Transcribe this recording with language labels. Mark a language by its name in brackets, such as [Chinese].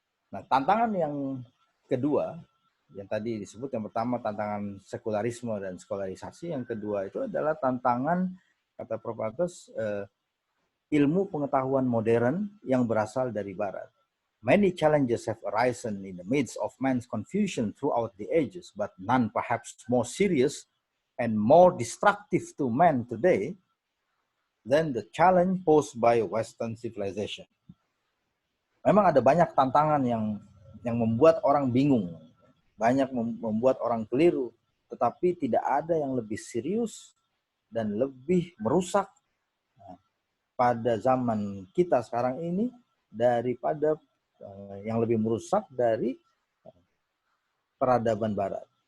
[Indonesian] Nah, tantangan yang kedua, yang tadi disebut yang pertama tantangan sekularisme dan sekularisasi, yang kedua itu adalah tantangan, kata Prof. Atos, ilmu pengetahuan modern yang berasal dari Barat. [English] Many challenges have arisen in the midst of man's confusion throughout the ages, but none perhaps more serious and more destructive to man today than the challenge posed by Western civilization. [Indonesian] Memang ada banyak tantangan yang membuat orang bingung, banyak membuat orang keliru, tetapi tidak ada yang lebih serius dan lebih merusak pada zaman kita sekarang ini daripada yang lebih merusak dari peradaban Barat.